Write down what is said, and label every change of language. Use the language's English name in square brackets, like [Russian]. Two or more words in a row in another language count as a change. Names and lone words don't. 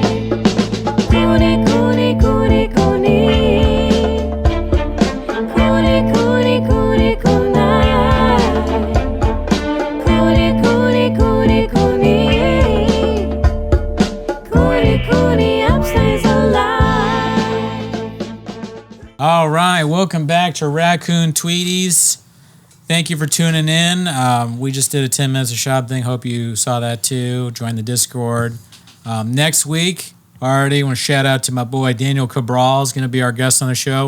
[English] Cooney, Cooney, Cooney, Cooney. Cooney, Cooney, Cooney, Cooney. Cooney, Cooney, Cooney, Cooney. Cooney, Cooney, upstays alive. All right, welcome back to Raccoon Tweeties. Thank you for tuning in. We just did a 10 minutes of shop thing. Hope you saw that too. Join the Discord. Next week, already want to shout out to my boy Daniel Cabral is going to be our guest on the show.